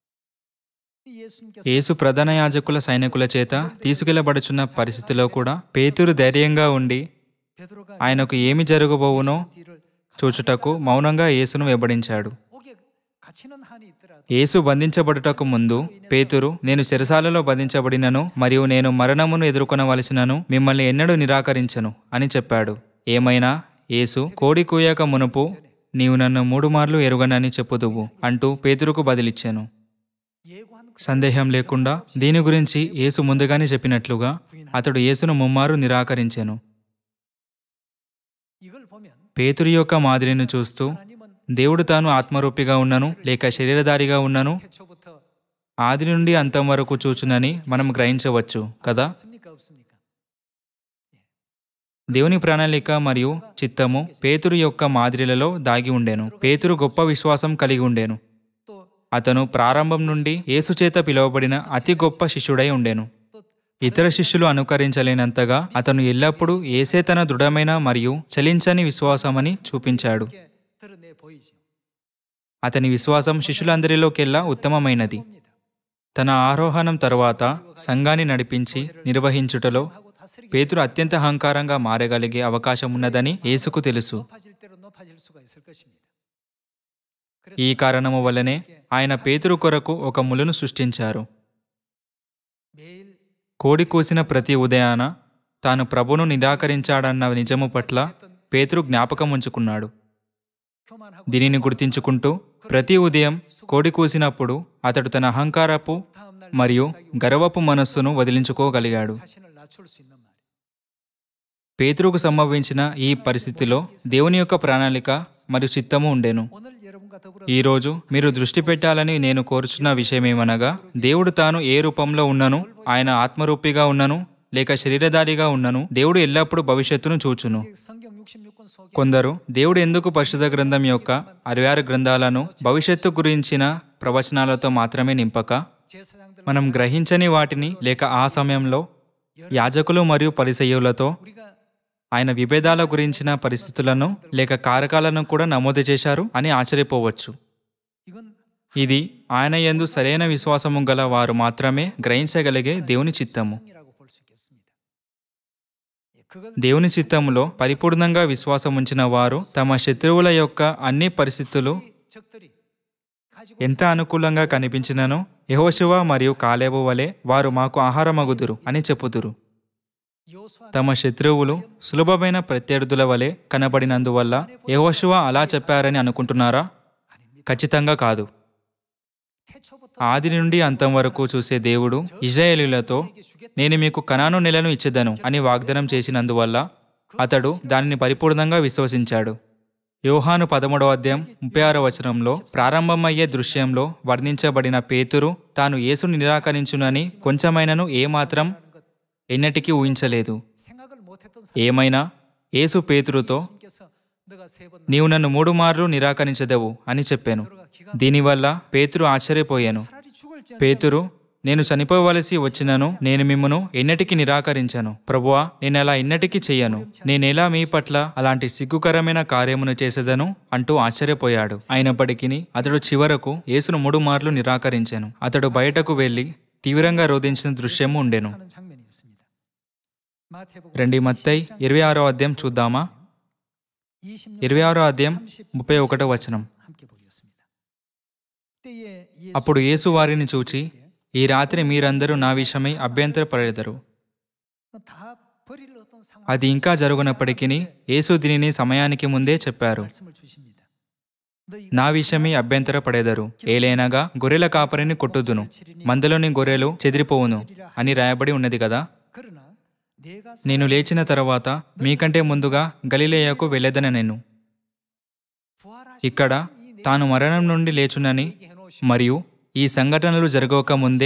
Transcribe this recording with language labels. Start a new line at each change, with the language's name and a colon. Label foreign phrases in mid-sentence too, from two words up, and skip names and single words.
Korean: 이 예수님께서
Telugu: యేసు ప్రధాన యాజకుల సైనికుల చేత తీసుకెళ్లబడుచున్న పరిస్థితిలో కూడా పేతురు ధైర్యంగా ఉండి
Korean: 베드로가
Telugu: ఆయనకు ఏమి జరగబోవునో
Korean: 뒤를
Telugu: చూచుటకు మౌనంగా యేసును వెంబడించాడు.
Korean: 옥에 갇히는 한이 있더라도
Telugu: యేసు బంధించబడుటకు ముందు పేతురు, నేను చెరసాలలో బంధించబడినను మరియు నేను మరణమును ఎదుర్కొనవలసినను మిమ్మల్ని ఎన్నడూ నిరాకరించను అని చెప్పాడు. ఏమైనా యేసు, కోడి కూయక మునుపు నీవు నన్ను 3 మార్లు ఎరుగనని చెప్పుదువు అంటూ పేతురుకు బదిలిచ్చాను.
Korean: 예고한
Telugu: సందేహం లేకుండా దీని గురించి యేసు ముందుగానే చెప్పినట్లుగా అతడు యేసును ముమ్మారు నిరాకరించెను.
Korean: 이걸 보면
Telugu: పేతురు యొక్క మాదిరిని చూస్తూ
Korean: 하나님은
Telugu: దేవుడు తాను ఆత్మరూపిగా ఉన్నను లేక శరీరధారిగా ఉన్నను
Korean: 태초부터
Telugu: ఆది నుండి అంతం వరకు చూచునని మనం గ్రహించవచ్చు కదా.
Korean: 있습니까 없습니까?
Telugu: దేవుని ప్రణాళిక మరియు చిత్తము పేతురు యొక్క మాదిరిలలో దాగి ఉండెను. పేతురు గొప్ప విశ్వాసం కలిగి ఉండెను.
Korean: 또
Telugu: అతను ప్రారంభం నుండి యేసు చేత పిలువబడిన అతి గొప్ప శిష్యుడై ఉండెను. ఇతర శిష్యులు అనుకరించలేనంతగా అతను ఎల్లప్పుడూ యేసే తన దృఢమైన మరియు చలించని విశ్వాసమని చూపించాడు.
Korean: 이렇게 드러내 보이죠.
Telugu: అతని విశ్వాసం శిష్యులందరిలోకెల్లా ఉత్తమమైనది.
Korean: 봅니다.
Telugu: తన ఆరోహణం తరువాత సంఘాన్ని నడిపించి నిర్వహించుటలో
Korean: 하고 다스리기
Telugu: పేతురు అత్యంత అహంకారంగా మారగలిగే అవకాశం ఉన్నదని యేసుకు తెలుసు.
Korean: 높아질 대로 높아질 수가 있을 것입니다.
Telugu: ఈ కారణము వల్లనే ఆయన పేతురు కొరకు ఒక ములును సృష్టించారు.
Korean: 매일
Telugu: కోడి కూసిన ప్రతి ఉదయాన తాను ప్రభును నిరాకరించాడన్న నిజము పట్ల పేతురు జ్ఞాపకం ఉంచుకున్నాడు.
Korean: 교만하고
Telugu: దీనిని గుర్తించుకుంటూ ప్రతి ఉదయం కోడి కూసినప్పుడు అతడు తన అహంకారపు
Korean: 다음 날
Telugu: మరియు గర్వపు మనస్సును వదిలించుకోగలిగాడు.
Korean: 자신을 낮출 수 있는
Telugu: పేతురుకు సంభవించిన ఈ పరిస్థితిలో దేవుని యొక్క ప్రణాళిక మరియు చిత్తము ఉండెను.
Korean: 오늘 여러분과 더불어
Telugu: ఈరోజు మీరు దృష్టి పెట్టాలని నేను కోరుచున్న విషయమేమనగా, దేవుడు తాను ఏ రూపంలో ఉన్నను, ఆయన ఆత్మరూపిగా ఉన్నను లేక శరీరధారిగా ఉన్నను, దేవుడు ఎల్లప్పుడూ భవిష్యత్తును చూచును.
Korean: 성경 66권 속에
Telugu: కొందరు దేవుడు ఎందుకు పరిశుద్ధ గ్రంథం యొక్క 66 గ్రంథాలను భవిష్యత్తు గురించిన ప్రవచనాలతో మాత్రమే నింపక,
Korean: 제사장들
Telugu: మనం గ్రహించని వాటిని లేక ఆ సమయంలో యాజకులు మరియు పరిసయ్యులతో
Korean: 우리가
Telugu: ఆయన విభేదాల గురించిన పరిస్థితులను లేక కారకాలను కూడా నమోదు చేశారు అని ఆశ్చర్యపోవచ్చు.
Korean: 이건
Telugu: ఇది ఆయన యందు సరైన విశ్వాసము గల వారు మాత్రమే గ్రహించగలిగే దేవుని చిత్తము.
Korean: 성이라고 볼 수 있겠습니다. 그건
Telugu: దేవుని చిత్తములో పరిపూర్ణంగా విశ్వాసం ఉంచిన వారు తమ శత్రువుల యొక్క అన్ని పరిస్థితులు
Korean: 적들이 가지고
Telugu: ఎంత అనుకూలంగా కనిపించినను యెహోషువ మరియు కాలేబు వలె వారు మాకు ఆహారమగుదురు అని చెప్పుదురు.
Korean: 요수아
Telugu: తమ శత్రువులు సులభమైన ప్రత్యర్థుల వలె కనబడినందువల్ల యెహోషువ అలా చెప్పారని అనుకుంటున్నారా? ఖచ్చితంగా కాదు.
Korean: 태초부터
Telugu: ఆది నుండి అంతం వరకు చూసే దేవుడు ఇశ్రాయేలీయులతో నేను మీకు కనాను నెలను ఇచ్చేదను అని వాగ్దానం చేసినందువల్ల అతడు దానిని పరిపూర్ణంగా విశ్వసించాడు. యోహాను 13వ అధ్యాయం 36వ వచనంలో ప్రారంభమయ్యే దృశ్యంలో వర్ణించబడిన పేతురు తాను యేసుని నిరాకరించునని కొంచెమైనను ఏమాత్రం ఎన్నటికీ ఊహించలేదు.
Korean: 생각을 못했던
Telugu: ఏమైనా యేసు పేతురుతో
Korean: 사람께서 너가 세 번
Telugu: నీవు నన్ను 3 మార్లు నిరాకరించదవు అని చెప్పాను. దీనివల్ల పేతురు ఆశ్చర్యపోయాను.
Korean: 차라리 죽을지
Telugu: పేతురు, నేను చనిపోవలసి వచ్చినను నేను మిమ్మును ఎన్నటికీ నిరాకరించను ప్రభువా, నేనలా ఎన్నటికీ చెయ్యను. నేనెలా మీ పట్ల అలాంటి సిగ్గుకరమైన కార్యమును చేసేదను అంటూ ఆశ్చర్యపోయాడు. అయినప్పటికీ అతడు చివరకు యేసును 3 మార్లు నిరాకరించాను. అతడు బయటకు వెళ్లి తీవ్రంగా రోధించిన దృశ్యము ఉండెను.
Korean: 하는 장면이 있습니다. 마태복음
Telugu: రండి మత్తయి 26వ అధ్యాయం చూద్దామా? 26 26వ అధ్యాయం 31వ వచనం.
Korean: 함께 보겠습니다. 때에 예수
Telugu: అప్పుడు యేసు వారిని చూచి, ఈ రాత్రి మీరందరూ నా విషయమై అభ్యంతరపడెదరు.
Korean: 다 버릴 어떤 상황
Telugu: అది ఇంకా జరుగునప్పటికీ యేసు దీనిని సమయానికి ముందే చెప్పారు.
Korean: 말씀을 주십니다. 너희
Telugu: నా విషయమై అభ్యంతరపడెదరు. ఏలైనగా గొర్రెల కాపరిని కొట్టుదును, మందలోని గొర్రెలు చెదిరిపోవును అని రాయబడి ఉన్నది కదా.
Korean: 그러나 내가
Telugu: నేను లేచిన తర్వాత మీకంటే ముందుగా గలిలయకు వెళ్ళేదన నేను.
Korean: 부활하신
Telugu: ఇక్కడ తాను మరణం నుండి లేచునని మరియు ఈ సంఘటనలు జరగక ముందే